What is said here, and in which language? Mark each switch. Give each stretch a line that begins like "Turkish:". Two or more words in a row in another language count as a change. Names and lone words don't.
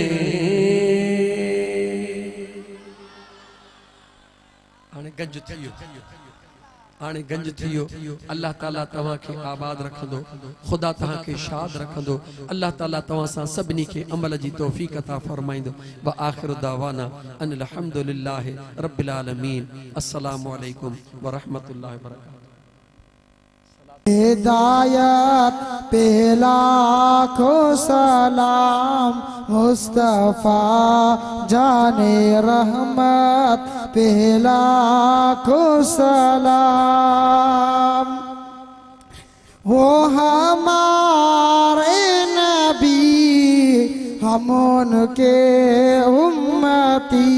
Sindhi: हाणे गंज थी वियो हाणे गंज थी वियो अल्लाह ताला तव्हां खे आबाद रखंदो ख़ुदा तव्हां खे शाद रखंदो अल्लाह ताला तव्हां सां सभिनी खे अमल जी तौफ़ीक़ अता फरमाईंदो
Arabic: وآخر دعوانا أن الحمد لله رب العالمين السلام عليكم ورحمة الله وبركاته
Urdu: ہدایت پہ لاکھوں سلام مصطفیٰ جانِ رحمت پہ لاکھوں سلام وہ ہمارے نبی ہم ان کے امتی